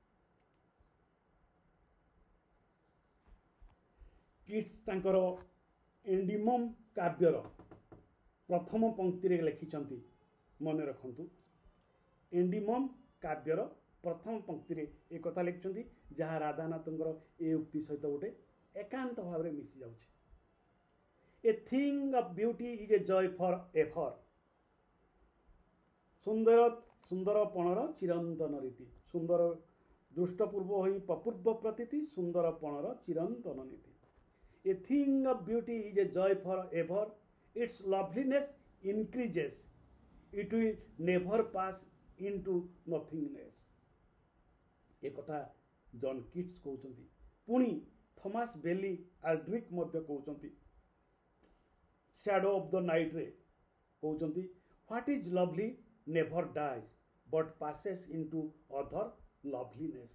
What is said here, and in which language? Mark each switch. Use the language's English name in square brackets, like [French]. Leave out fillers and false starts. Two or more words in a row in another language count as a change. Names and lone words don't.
[Odia] କିଟ୍ସ ତାଙ୍କର ଏଣ୍ଡିମମ୍ କାବ୍ୟର ପ୍ରଥମ ପଂକ୍ତିରେ ଲେଖିଛନ୍ତି, ମନେ ରଖନ୍ତୁ, ଏଣ୍ଡିମମ୍ କାବ୍ୟର ପ୍ରଥମ ପଂକ୍ତିରେ ଏ କଥା ଲେଖିଛନ୍ତି ଯାହା ରାଧାନାଥଙ୍କର ଏ ଉକ୍ତି ସହିତ ଗୋଟେ ଏକାନ୍ତ ଭାବରେ ମିଶି ଯାଉଛି। [English] A thing of beauty is a joy forever. [Odia] ସୁନ୍ଦର ସୁନ୍ଦରପଣର ଚିରନ୍ତନ ରୀତି ସୁନ୍ଦର ଦୃଷ୍ଟପୂର୍ବ ହୋଇ ପପୂର୍ବ ପ୍ରତୀତି ସୁନ୍ଦରପଣର ଚିରନ୍ତନ ନୀତି। [English] A thing of beauty is a joy forever. Its loveliness increases. It will never pass into nothingness. [Odia] ଏ କଥା ଜନ୍ କିଟ୍ସ କହୁଛନ୍ତି। ପୁଣି ଥମାସ ବେଲି ଆଲ୍ଡ୍ରିକ୍ ମଧ୍ୟ କହୁଛନ୍ତି। [English] ଶ୍ୟାଡୋ ଅଫ୍ ଦ ନାଇଟ୍ରେ କହୁଛନ୍ତି, What is lovely never dies but passes into other loveliness.